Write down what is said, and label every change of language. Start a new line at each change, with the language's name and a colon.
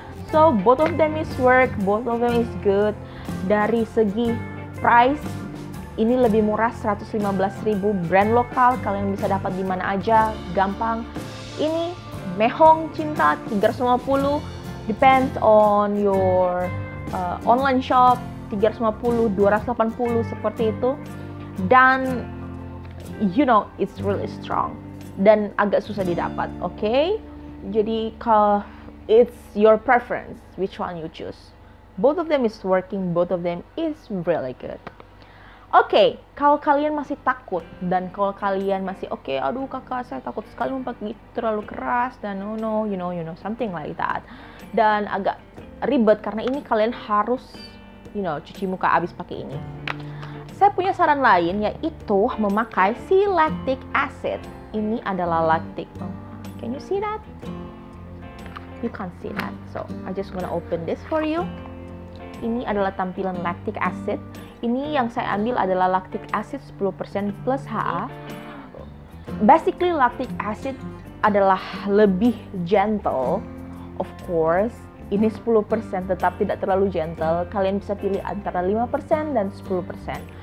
English: So both of them is work, both of them is good.
Indonesian: Dari segi price, ini lebih murah, 115.000, brand lokal, kalian bisa dapat di mana aja, gampang. Ini Mehong Cinta 350,
English: depends on your online shop,
Indonesian: 350, 280 seperti itu. Dan
English: it's really strong
Indonesian: dan agak susah didapat, okay? Jadi kalau
English: it's your preference which one you choose. Both of them is working, both of them is really good.
Indonesian: Oke, kalau kalian masih takut dan kalau kalian masih aduh kakak saya takut sekali pakai itu terlalu keras dan
English: no, you know, something like that.
Indonesian: Dan agak ribet karena ini kalian harus, cuci muka abis pakai ini. Saya punya saran lain yaitu memakai si lactic acid. Ini adalah lactic.
English: Can you see that? You can't see that. So, I just gonna open this for you.
Indonesian: Ini adalah tampilan lactic acid. Ini yang saya ambil adalah lactic acid 10% plus HA. Basically lactic acid adalah lebih gentle,
English: of course.
Indonesian: Ini 10% tetap tidak terlalu gentle. Kalian bisa pilih antara 5% dan 10%.